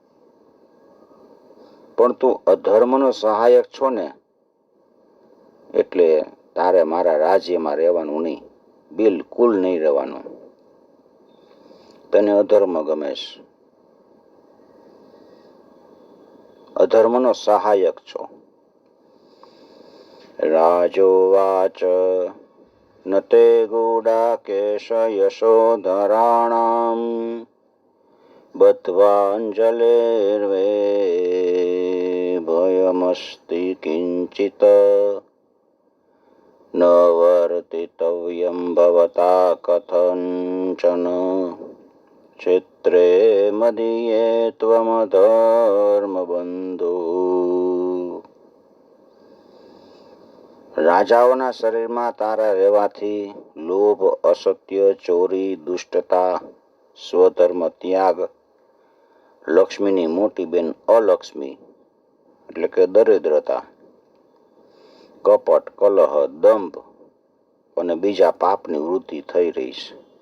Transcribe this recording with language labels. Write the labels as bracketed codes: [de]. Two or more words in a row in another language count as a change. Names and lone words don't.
[gu] પણ તું અધર્મનો સહાયક છો ને એટલે તારે મારા રાજ્યમાં રહેવાનું નહીં. બિલકુલ નહીં રહેવાનું. તને અધર્મ ગમે છે. અધર્મનો સહાયક છો. [sa] રાજોવાચ न ते गूढाकेशयशोधराणां बद्ध्वाञ्जलेर्वे भयमस्ति किञ्चित् न वर्तितव्यं भवता कथञ्चन चित्रे मदीये त्वमधर्मबन्धु। [gu] રાજાઓના શરીરમાં તારા રહેવાથી લોભ, અસત્ય, ચોરી, દુષ્ટતા, સ્વધર્મ ત્યાગ, લક્ષ્મીની મોટી બેન અલક્ષ્મી એટલે કે દરિદ્રતા, કપટ, કલહ, દંભ અને બીજા પાપની વૃદ્ધિ થઈ રહી છે.